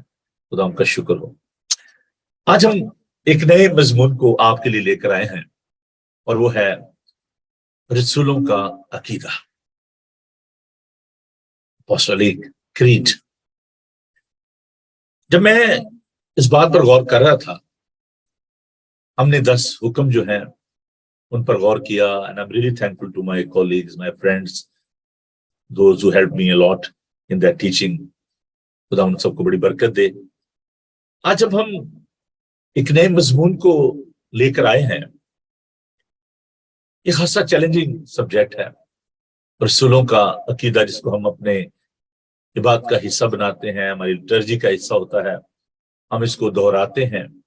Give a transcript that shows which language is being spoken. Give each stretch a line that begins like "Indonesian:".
Hindi: खुदा उनका शुक्र हो. आज हम एक नए मजमून को आपके लिए लेकर आए हैं, और वो है रसूलों का अकीदा, अपॉस्टोलिक क्रीड. जब मैं इस बात पर गौर कर रहा था, हमने 10 हुक्म जो हैं उन पर गौर किया,
English: and I'm really thankful to my colleagues, my friends, those who helped me a lot in that teaching.
Hindi: खुदा उन सबको बड़ी बरकत दे। आज जब हम एक नए मजमून को लेकर आए हैं, एक खासा चैलेंजिंग सब्जेक्ट है, रसूलों का अकीदा, जिसको हम अपने इबादत का हिस्सा बनाते हैं, हमारी लिटर्जी का हिस्सा होता है, हम इसको दोहराते हैं।